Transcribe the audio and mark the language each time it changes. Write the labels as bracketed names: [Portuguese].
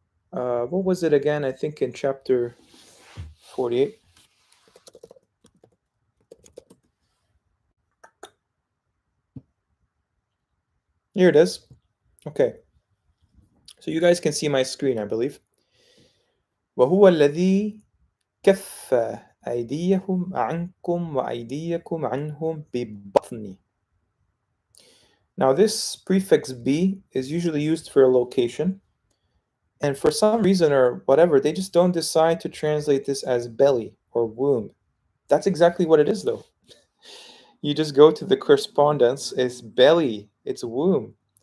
[English] What was it again? I think in chapter 48. Here it is. Okay. So you guys can see my screen, I believe. [Arabic] وهو الذي كف أيديهم عنكم وأيديكم عنهم ببطن. [English] Now this prefix B is usually used for a location, and for some reason or whatever, they just don't decide to translate this as belly or womb. That's exactly what it is, though. You just go to the correspondence, it's belly, it's womb.